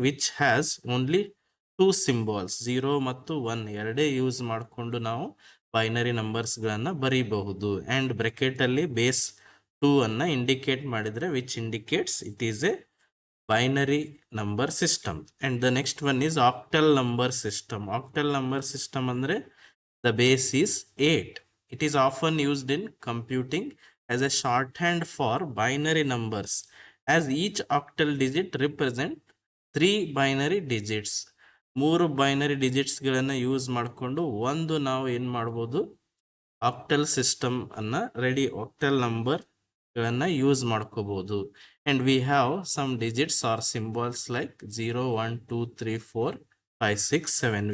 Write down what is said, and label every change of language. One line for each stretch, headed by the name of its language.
English: which has only 2 symbols,
Kannada: 0 ಮತ್ತು 1 ಎರಡೇ use ಮಾಡಿಕೊಂಡು ನಾವು ಬೈನರಿ ನಂಬರ್ಸ್ಗಳನ್ನ ಬರೀಬಹುದು. ಅಂಡ್ ಬ್ರೆಕೆಟ್ ಅಲ್ಲಿ ಬೇಸ್ 2 ಅನ್ನ ಇಂಡಿಕೇಟ್ ಮಾಡಿದ್ರೆ
English: Which indicates it is a binary number system. And the next one is octal number system.
Kannada: Octal number system ಅಂದ್ರೆ
English: The base is 8. It is often used in computing as a shorthand for binary numbers, as each octal digit represent 3 binary digits.
Kannada: 3 binary ಡಿಜಿಟ್ಸ್ಗಳನ್ನು use ಮಾಡಿಕೊಂಡು ಒಂದು ನಾವು ಏನು ಮಾಡ್ಬೋದು, octal system ಅನ್ನ octal ನಂಬರ್ಗಳನ್ನ use ಮಾಡ್ಕೋಬಹುದು.
English: And we have some digits are symbols like 0 1 2 3 4 5 6 7.